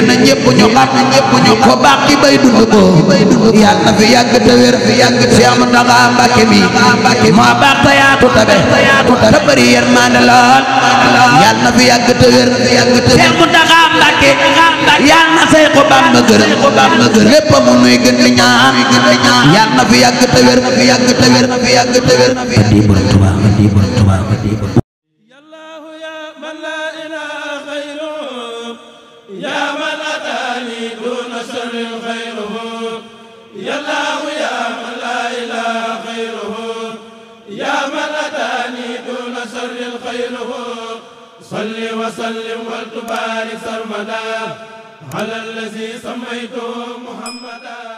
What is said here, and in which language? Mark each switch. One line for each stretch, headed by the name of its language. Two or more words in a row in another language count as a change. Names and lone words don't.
Wolof: na ñëpp ñu xam ko baax ki bay dund ko yàlla na fi yàgg te wér Seex Muntaxa Mbàkke mi moo baax te yaatu tabe te bari yërmande lool yàlla na fi yàgg te wér Seex Muntaxa Mbàkke yàlla na say ko Bamba gërëm lépp mu nuy gën di ñaan yàlla na fi yàgg te wér adi borom Tuubaa
Arabic: يا الله يا من لا إله خيره يا من أتاني دون شر خيره يا الله يا من لا إله خيره يا من أتاني دون شر خيره صل وسلم وتبارك سرمدا على الذي سميته محمدا